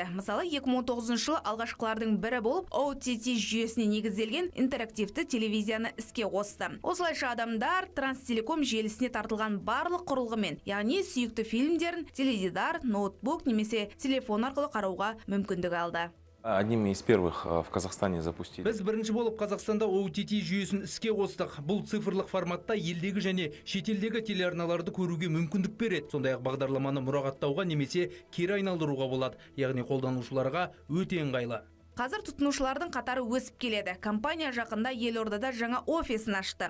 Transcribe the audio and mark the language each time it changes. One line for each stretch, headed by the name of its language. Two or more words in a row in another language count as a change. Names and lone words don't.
Kazakh: Мысалы, 2019 жылы алғашқылардың бірі болып, OTT жүйесіне негізделген интерактивті телевизияны іске қосты. Осылайша адамдар Транстелеком желісіне тартылған барлық құрылғымен, яғни сүйікті фильмдерін теледидар, ноутбук немесе телефон арқылы қарауға мүмкіндік алды.
Russian: Одними из первых в Казахстане запустили.
Kazakh: Біз бірінші болып Қазақстанда OTT жүйесін іске қостық. Бұл цифрлық форматта елдегі және шетелдегі телеарналарды көруге мүмкіндік береді. Сондай-ақ бағдарламаны мұрағаттауға немесе кері айналдыруға болады. Яғни қолданушыларға өте ыңғайлы. Қазір тұтынушылардың қатары өсіп келеді. Компания жақында елордада жаңа офисын ашты.